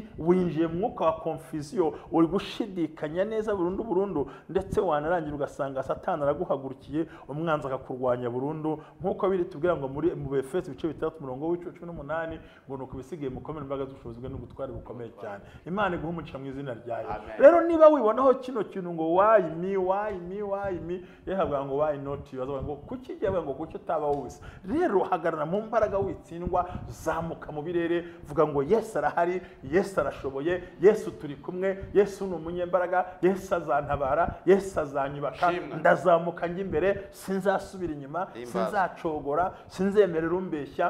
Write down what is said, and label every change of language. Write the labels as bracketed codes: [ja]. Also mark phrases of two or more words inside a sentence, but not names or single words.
[rw] Winjiye mu mwuka wa confusion, uri gushidikanya neza burundu, ndetse wanarangira ugasanga Satani araguhagurukiye, umwanzi akakurwanya burundu. Nkuko biri tubwira ngo muri mu Efeso ibice 3:18 ngo nuko bisigaye mukomere imbaraga z'ubushobozi bwe n'ubutware bukomeye cyane. Imana iguhe umugisha mu izina rya Yesu. Rero niba wibonaho kino kintu ngo [en] why me [rw] yahabwa ngo [en] why not you [rw] azavuga ngo kuki yavuga ngo kuki utaba wese rero hagarara mu mbaraga witsindwa zamuka mu birere vuga ngo Yesu arahari Yesu arashoboye Yesu turi kumwe Yesu ni umunyembaraga Yesu azantabara Yesu azanyubaka ndazamuka njye imbere sinzasubira inyuma sinzacogora sinzemerera umbeshya